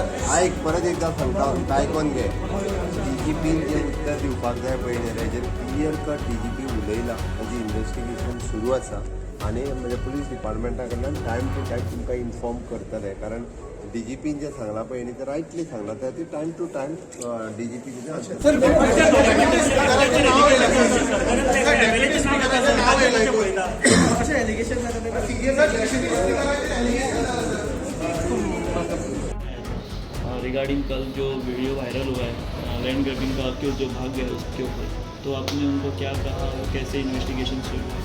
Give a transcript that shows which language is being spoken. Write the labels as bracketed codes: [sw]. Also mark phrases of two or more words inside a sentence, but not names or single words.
[kok] आयक परत एकदा सांगता आयकोन घे. DGPन जे उत्तर दिवपाक जाय पळय हेजेर [en] clear cut [kok] DGP उलयला. ताजी इन्व्हेस्टिगेशन सुरू आसा आनी म्हणजे पुलीस डिपार्टमेंटा कडल्यान [en] time to time [kok] तुमकां इन्फॉर्म करतले. कारण DGPन जें सांगलां पळय न्ही तें रायटली सांगलां त्या ती [en] time to time [kok] DGP [hi] रिगार्डिंग कल जो वीडियो वायरल हुआ है [en] land grabbing [hi] का क्यों जो भाग गया उसके ऊपर, तो आपने उनको क्या कहा और कैसे इन्वेस्टिगेशन शुरू हुई?